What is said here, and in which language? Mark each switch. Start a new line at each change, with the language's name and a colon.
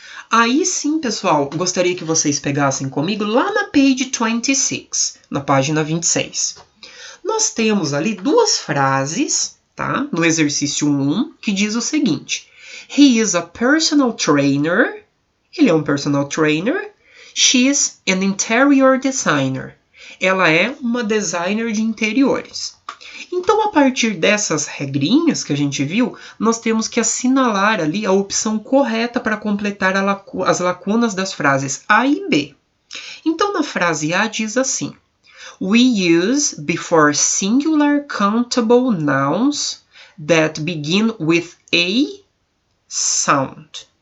Portuguese: Aí sim, pessoal, gostaria que vocês pegassem comigo lá na
English: page 26,
Portuguese: na página 26. Nós temos ali duas frases, tá? No exercício 1, que diz o seguinte:
English: He is a personal trainer.
Portuguese: Ele é um personal trainer.
English: She's an interior designer.
Portuguese: Ela é uma designer de interiores. Então, a partir dessas regrinhas que a gente viu, nós temos que assinalar ali a opção correta para completar as lacunas das frases A e B. Então, na frase A diz assim:
English: We use before singular countable nouns that begin with a sound.